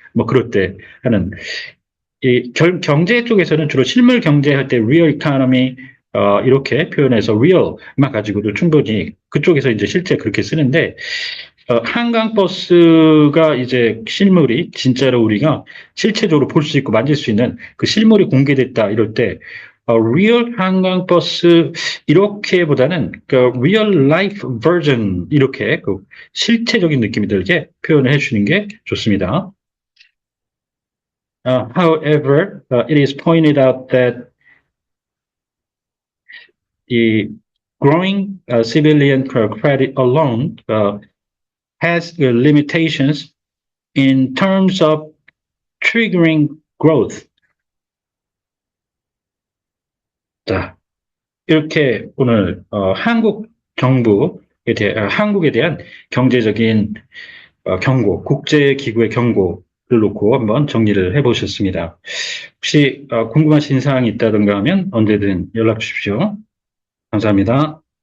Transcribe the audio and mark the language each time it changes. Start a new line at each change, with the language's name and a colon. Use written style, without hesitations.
Korean: 뭐 그럴 때 하는 이 경제 쪽에서는 주로 실물 경제할 때 real economy 이렇게 표현해서 real만 가지고도 충분히 그쪽에서 이제 실제 그렇게 쓰는데 한강버스가 이제 실물이 진짜로 우리가 실체적으로 볼 수 있고 만질 수 있는 그 실물이 공개됐다 이럴 때 real 한강버스 이렇게보다는 그
English: real life version
Korean: 이렇게 그 실체적인 느낌이 들게 표현을 해주시는 게 좋습니다.
English: However, it is pointed out that the growing civilian credit alone has limitations in terms of triggering growth.
Korean: 자, 이렇게 오늘 한국 정부에 한국에 대한 경제적인 경고, 국제기구의 경고를 놓고 한번 정리를 해보셨습니다. 혹시 궁금하신 사항이 있다든가 하면 언제든 연락 주십시오. 감사합니다.